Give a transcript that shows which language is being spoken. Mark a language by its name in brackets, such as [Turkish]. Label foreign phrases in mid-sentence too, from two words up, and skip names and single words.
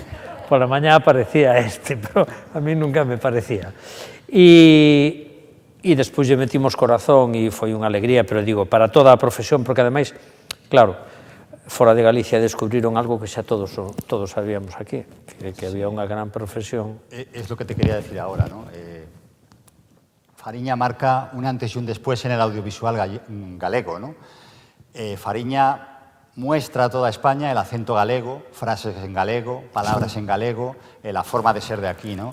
[Galician] Pola mañá parecía pero a mí nunca me parecía. E despois lle metimos corazón e foi unha alegría, pero digo, para toda a profesión, porque ademais, claro, fora de Galicia descubriron algo que xa todos sabíamos aquí, que había unha gran profesión. [Spanish] Es lo que te quería decir ahora, ¿no? Fariña marca un antes y un después en el audiovisual galego, ¿no? Fariña muestra a toda España el acento galego, frases en galego, palabras en galego, la forma de ser de aquí, ¿no?